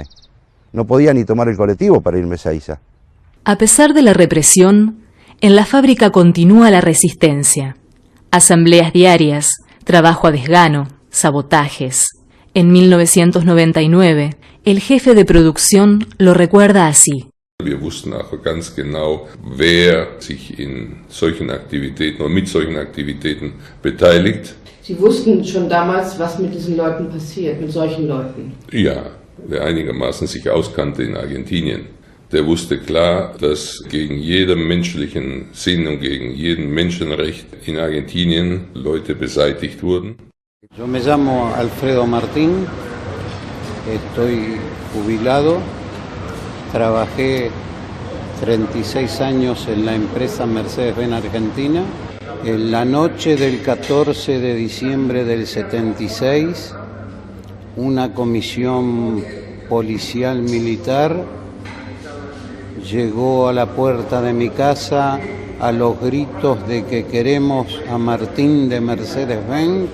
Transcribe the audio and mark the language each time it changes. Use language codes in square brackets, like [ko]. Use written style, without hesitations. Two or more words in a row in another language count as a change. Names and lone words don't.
[es] No podía ni tomar el colectivo para irme a Ezeiza. A pesar de la represión, en la fábrica continúa la resistencia. Asambleas diarias, trabajo a desgano, sabotajes. En 1999, el jefe de producción lo recuerda así. [de] Wir wussten auch ganz genau, wer sich in solchen Aktivitäten oder mit solchen Aktivitäten beteiligt. Sie wussten schon damals, was mit diesen Leuten passiert, mit solchen Leuten? Ja, wer einigermaßen sich auskannte in Argentinien, der wusste klar, dass gegen jeden menschlichen Sinn und gegen jeden Menschenrecht in Argentinien Leute beseitigt wurden. [es] Yo me llamo Alfredo Martín, estoy jubilado Trabajé 36 años en la empresa Mercedes-Benz Argentina. En la noche del 14 de diciembre del 76, una comisión policial militar llegó a la puerta de mi casa a los gritos de que queremos a Martín de Mercedes-Benz.